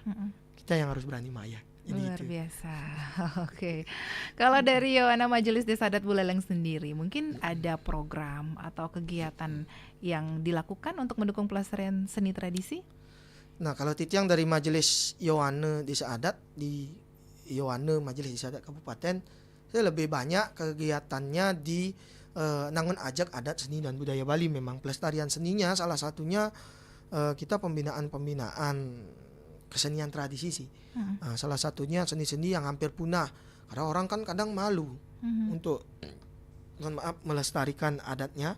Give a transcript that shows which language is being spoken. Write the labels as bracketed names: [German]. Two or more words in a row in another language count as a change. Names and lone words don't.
[Indonesian] Kita yang harus berani mayah. Luar biasa. Oke. Kalau dari Yohana Majelis Desa Adat Buleleng sendiri, mungkin ada program atau kegiatan yang dilakukan untuk mendukung pelestarian seni tradisi? Nah, kalau Titiang dari Majelis Yohana Desa Adat di Yohana Majelis Desa Adat Kabupaten, saya lebih banyak kegiatannya di Nangun Ajak Adat Seni dan Budaya Bali. Memang pelestarian seninya salah satunya kita pembinaan kesenian tradisi sih. Salah satunya seni-seni yang hampir punah karena orang kan kadang malu untuk melestarikan adatnya.